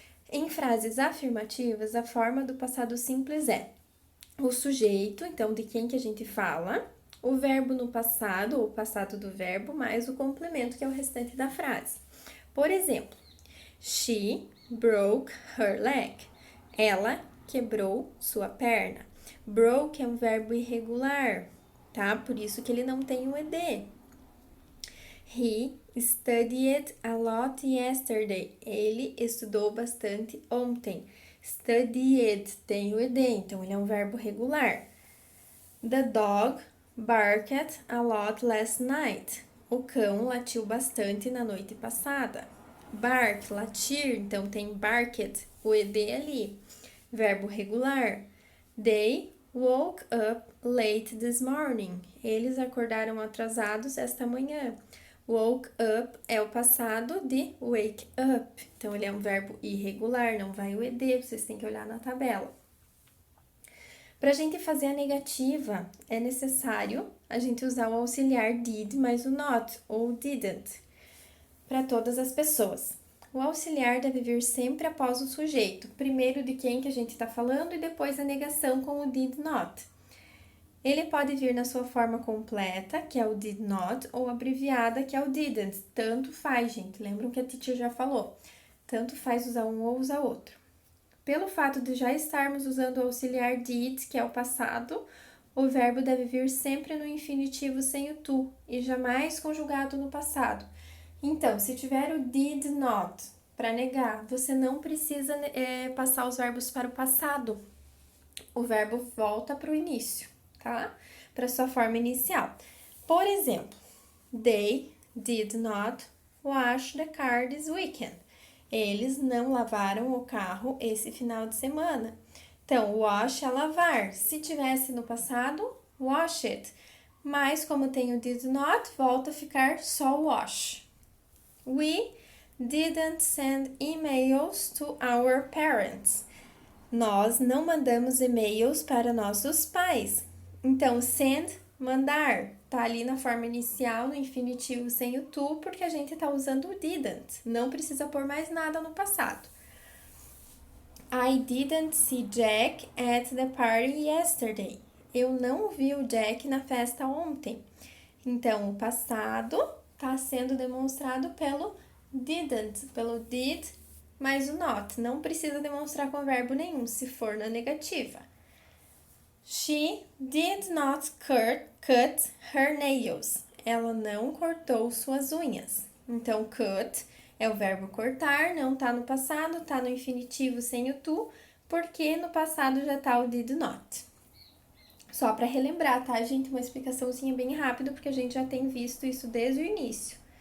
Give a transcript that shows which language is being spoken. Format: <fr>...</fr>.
<pt>Em frases afirmativas, a forma do passado simples é o sujeito, então de quem que a gente fala, o verbo no passado, ou o passado do verbo, mais o complemento, que é o restante da frase. Por exemplo,</pt> <en>she broke her leg.</en> <pt>Ela quebrou sua perna. Broke é um verbo irregular, tá? Por isso que ele não tem o ed.</pt> <en>He studied a lot yesterday.</en> <pt>Ele estudou bastante ontem. Studied tem o ed, então ele é um verbo regular.</pt> <en>The dog barked a lot last night.</en> <pt>O cão latiu bastante na noite passada. Bark, latir, então tem barked, o ed ali. Verbo regular.</pt> <en>They woke up late this morning.</en> <pt>Eles acordaram atrasados esta manhã. Woke up é o passado de wake up. Então, ele é um verbo irregular, não vai o ed, vocês têm que olhar na tabela. Para a gente fazer a negativa, é necessário a gente usar o auxiliar did mais o not, ou didn't, para todas as pessoas. O auxiliar deve vir sempre após o sujeito, primeiro de quem que a gente está falando e depois a negação com o did not. Ele pode vir na sua forma completa, que é o did not, ou abreviada, que é o didn't. Tanto faz, gente. Lembram que a teacher já falou? Tanto faz usar um ou usar outro. Pelo fato de já estarmos usando o auxiliar did, que é o passado, o verbo deve vir sempre no infinitivo sem o to e jamais conjugado no passado. Então, se tiver o did not para negar, você não precisa passar os verbos para o passado. O verbo volta para o início, tá? Para sua forma inicial. Por exemplo,</pt> <en>they did not wash the car this weekend.</en> <pt>Eles não lavaram o carro esse final de semana. Então, wash é lavar. Se tivesse no passado, wash it. Mas como tem o did not, volta a ficar só wash.</pt> <en>We didn't send emails to our parents.</en> <pt>Nós não mandamos e-mails para nossos pais. Então, send, mandar, tá ali na forma inicial, no infinitivo sem o to, porque a gente tá usando o didn't. Não precisa pôr mais nada no passado.</pt> <en>I didn't see Jack at the party yesterday.</en> <pt>Eu não vi o Jack na festa ontem. Então, o passado tá sendo demonstrado pelo didn't, pelo did mais o not. Não precisa demonstrar com verbo nenhum, se for na negativa.</pt> <en>She did not cut her nails.</en> <pt>Ela não cortou suas unhas. Então, cut é o verbo cortar, não tá no passado, tá no infinitivo sem o to, porque no passado já tá o did not. Só para relembrar, tá, gente? Uma explicaçãozinha bem rápida, porque a gente já tem visto isso desde o início.</pt>